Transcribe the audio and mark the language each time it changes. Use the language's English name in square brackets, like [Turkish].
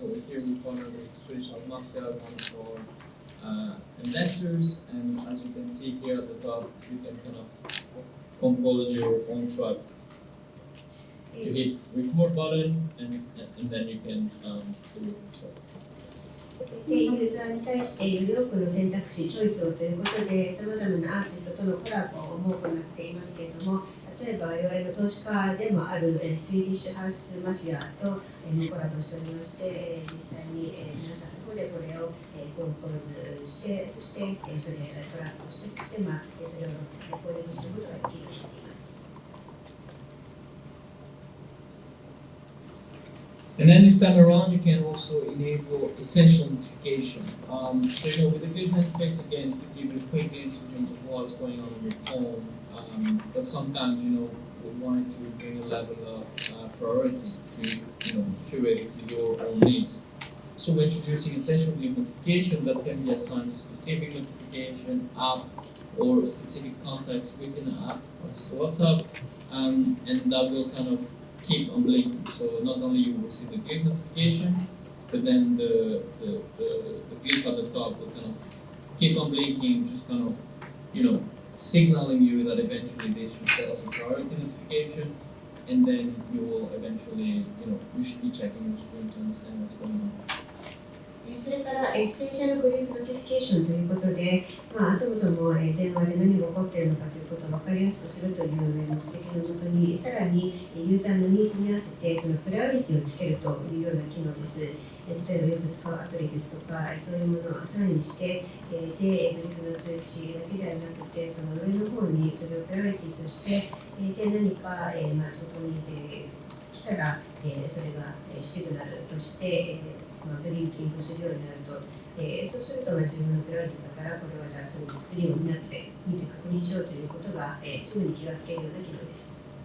[English] So here we partner with Swedish Art Mafia, one of our investors, and as you can see here at the top, you can kind of compose your own track. You hit record button, and then you can do it. [Japanese] ユーザーに対してより多くの選択肢、チョイスをということで、さまざまなアーティストとのコラボも行っていますけれども、例えば我々の投資家でもあるスイディッシュハウスマフィアとコラボしておりまして、実際に皆さんの方でこれをコンポーズして、そしてそれをコラボして、そしてそれをレコーディングすることができるようになっています。 [English] And then this time around, you can also enable essential notification. So with the glyph interface again, it's to give you a quick glimpse in terms of what's going on your phone. But sometimes, we wanted to bring a level of priority to, curate to your own needs. So we're introducing essential glyph notification that can be assigned to specific notification app or specific contacts within an app, for instance WhatsApp, and that will kind of keep on blinking. So not only you will see the glyph notification, but then the glyph at the top will kind of keep on blinking, just kind of, signaling you that eventually this should set as a priority notification, and then you will eventually, you should be checking your screen to understand what's going on. [Japanese] それからエッセンシャルグリーフノティフィケーションということで、そもそも電話で何が起こっているのかということを分かりやすくするという目的のもとに、さらにユーザーのニーズに合わせてそのプライオリティをつけるというような機能です。例えばよく使うアプリですとか、そういうものをアサインして、で、グリーフの通知だけではなくて、その上の方にそれをプライオリティとして、で、何か、そこに、来たら、それがシグナルとして、ブリンキングするようになると、そうすると自分のプライオリティだから、これはじゃあすぐにスクリーンを見て確認しようということが、すぐに気がつけるような機能です。